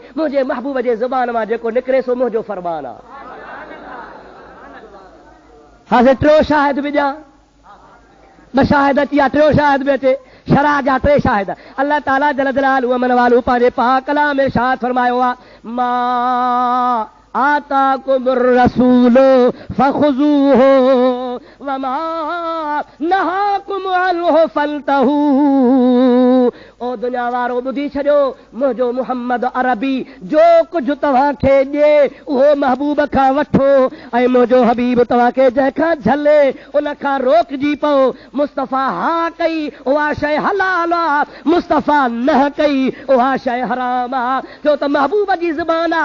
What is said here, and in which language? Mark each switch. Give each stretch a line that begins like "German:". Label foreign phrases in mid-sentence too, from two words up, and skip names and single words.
Sindhi: मुंहिंजे महबूब जे ज़ुबान मां जेको निकिरे सो मुंहिंजो फरमान आहे। हाज़िर टियों शाहिद बि ॾियां, ॿ शाहिद अची विया, टियों शाहिद बि अचे, शरा जा 3 शाहिद। अल्लाह ताला जल जलालहू अमन वालू पंहिंजे पाक कलाम में इरशाद फरमायो आहे,
Arabic: ما آتاكم الرسول فخذوه وما نهاكم عنه فانتهوا.
Sindhi: ओ दुनिया वारो ॿुधी छॾियो, मुंहिंजो मुहम्मद अरबी जो कुझु तव्हांखे ॾिए उहो महबूब खां वठो, ऐं मुंहिंजो हबीब तव्हांखे जंहिंखां झले उन खां रोकजी पओ। मुस्तफ़ा हा कई उहा शइ हलाल आहे, मुस्तफ़ा न कई उहा शइ हराम आहे, छो त महबूब जी ज़ुबान आहे।